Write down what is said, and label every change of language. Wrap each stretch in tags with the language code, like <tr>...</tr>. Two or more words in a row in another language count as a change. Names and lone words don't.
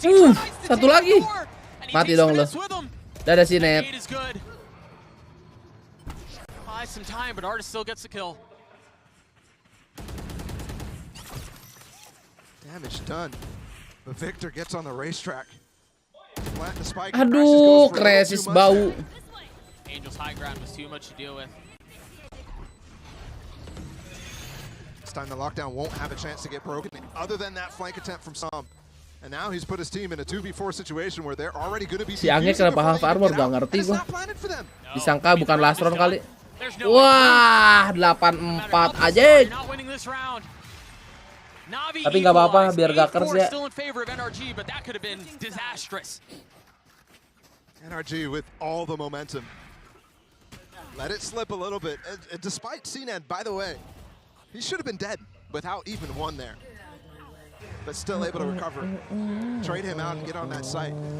<id>Satu lagi. Mati dong lo. Dadah si Net.</id> <en>Eight is good. Buys some time, but Artis still gets the kill. Damage done. But Victor gets on the racetrack. Plant the spike.</en> <id>Aduh, Kresis bau.</id> <en>Angel's high ground was too much to deal with. This time the lockdown won't have a chance to get broken other than that flank attempt from Som. And now he's put his team in a 2v4 situation where they're already going to be</en> <id>Si Angge kenapa</id> <en>half armor</en> <id>gak ngerti gua. Disangka bukan</id> <en>last round</en> <id>kali. Wah, 8-4 aja. Tapi nggak apa-apa biar gak kers ya.</id> <en>NRG with all the momentum. Let it slip a little bit. Despite CNED, by the way, he should have been dead without even one there. But still able to recover. Trade him out and get on that site.</en>